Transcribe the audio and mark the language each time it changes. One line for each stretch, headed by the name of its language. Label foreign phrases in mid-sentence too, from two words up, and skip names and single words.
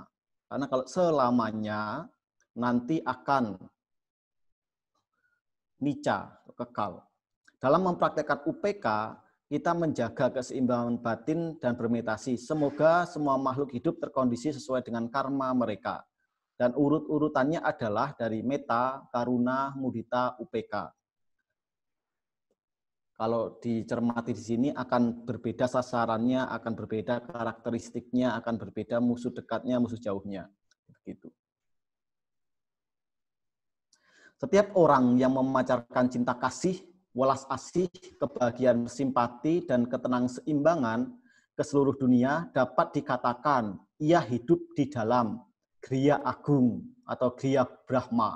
Indonesian: Karena kalau selamanya, nanti akan nica, kekal. Dalam mempraktekkan UPK, kita menjaga keseimbangan batin dan bermeditasi. Semoga semua makhluk hidup terkondisi sesuai dengan karma mereka. Dan urut-urutannya adalah dari
Pali: metta, karuna, mudita,
Indonesian: UPK. Kalau dicermati di sini akan berbeda sasarannya, akan berbeda karakteristiknya, akan berbeda musuh dekatnya, musuh jauhnya. Begitu. Setiap orang yang memancarkan cinta kasih, welas asih, kebahagiaan, simpati, dan ketenangseimbangan ke seluruh dunia dapat dikatakan ia hidup di dalam Griya Agung atau Griya Brahma.